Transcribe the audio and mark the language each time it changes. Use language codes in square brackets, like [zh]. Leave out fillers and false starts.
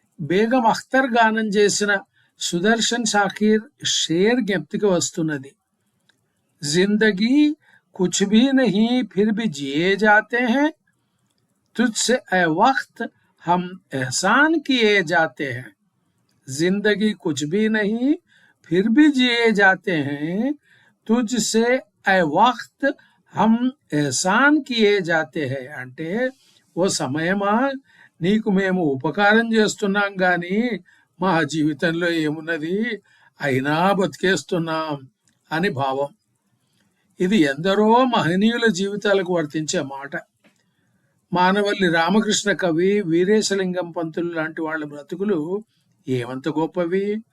[te] బేగం అఖ్తర్ గానం చేసిన సుదర్శన్ షాకీర్ షేర్ జ్ఞప్తికి వస్తున్నది. [hi] జిందగీ కుచ్ భీ నహీ ఫిర్ భీ జియే జాతే హై, तुझसे ए वक्त हम एहसान किए जाते हैं. जिंदगी कुछ भी नहीं फिर भी जिए जाते हैं, तुझसे ए वक्त हम एहसान किए जाते हैं. [te] అంటే ఓ సమయమా, నీకు మేము ఉపకారం చేస్తున్నాం గాని మా జీవితంలో ఏమున్నది, అయినా బతికేస్తున్నాం అని భావం. ఇది ఎందరో మహనీయుల జీవితాలకు వర్తించే మాట. మానవల్లి రామకృష్ణ కవి, వీరేశలింగం పంతులు లాంటి వాళ్ళ బ్రతుకులు ఏమంత గొప్పవి.